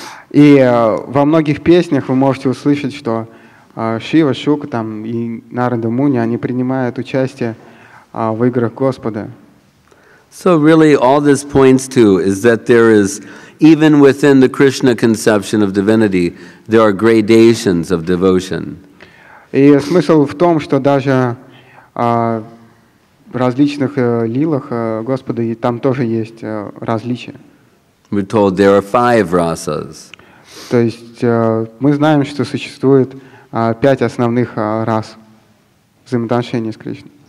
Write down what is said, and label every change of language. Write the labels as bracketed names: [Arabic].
[Russian] И во многих песнях вы можете услышать, что Шива, Шука там, и Нарада Муни, они принимают участие в играх Господа. [English] So really all this points to is that there is, even within the Krishna conception of divinity, there are gradations of devotion. [Russian] И смысл в том, что даже в различных лилах Господа и там тоже есть различия. [English] We're told there are 5 rasas. [Russian] То есть мы знаем, что существует 5 основных рас взаимоотношений с Кришной.